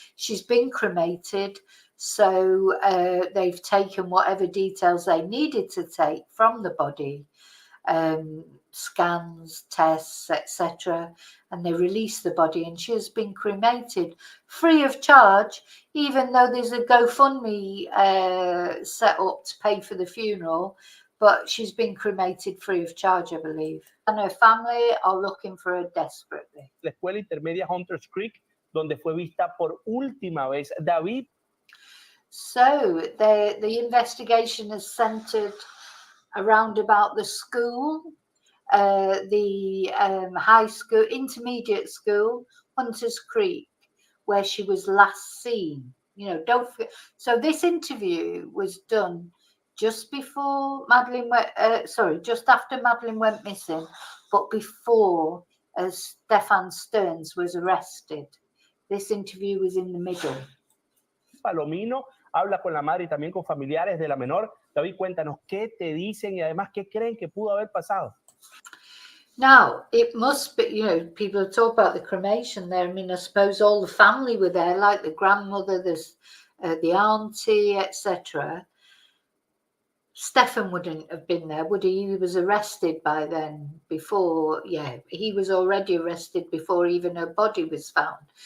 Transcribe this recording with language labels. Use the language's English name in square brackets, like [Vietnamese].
[English] She's been cremated, so they've taken whatever details they needed to take from the body, scans, tests, etc., and they released the body, and she has been cremated free of charge, even though there's a GoFundMe set up to pay for the funeral. But she's been cremated free of charge, I believe. And her family are looking for her desperately. [Spanish] La escuela intermedia Hunters Creek, donde fue vista por última vez. David. [English] So the investigation is centered around about the school, the high school, intermediate school, Hunters Creek, where she was last seen. You know, don't forget. So this interview was done just before Madeline just after Madeline went missing, but before Stefan Stearns was arrested. This interview was in the middle. [Spanish] Palomino habla con la madre y también con familiares de la menor. David, cuéntanos qué te dicen y además qué creen que pudo haber pasado. [English] Now, it must be, you know, people talk about the cremation there. I mean, I suppose all the family were there, like the grandmother, the auntie, etc. Stefan wouldn't have been there, would he? He was arrested by then, he was already arrested before even her body was found.